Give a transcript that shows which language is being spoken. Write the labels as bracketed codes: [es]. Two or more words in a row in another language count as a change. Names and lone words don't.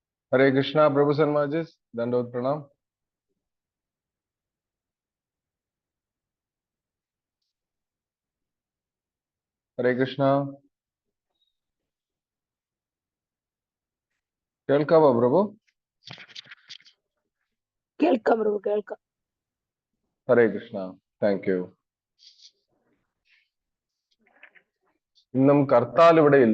[hi] हरे कृष्णा प्रभु शर्मा जी, दंडवत प्रणाम। हरे कृष्णा। [ml] കേൾക്കാവോ പ്രഭു? കേൾക്കാം പ്രഭു, കേൾക്കാം. ഹരേ കൃഷ്ണ. [en] thank you. [ml] ഇന്നും കർത്താൽ ഇവിടെ ഇല്ല.